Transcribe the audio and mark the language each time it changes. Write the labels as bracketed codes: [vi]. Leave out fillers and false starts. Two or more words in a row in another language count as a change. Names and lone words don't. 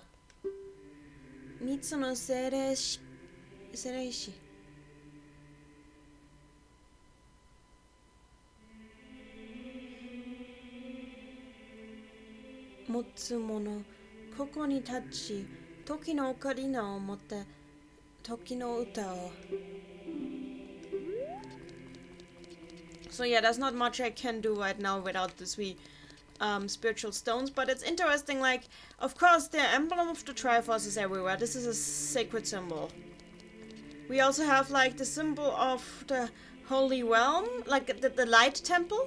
[ja] 三つの精霊石. 持つ者、ここに立ち, 時のオカリナを持って、時の歌を. [en] So yeah, there's not much I can do right now without the three spiritual stones, but it's interesting, like, of course, the emblem of the Triforce is everywhere. This is a sacred symbol. We also have, like, the symbol of the Holy Realm, like the Light Temple.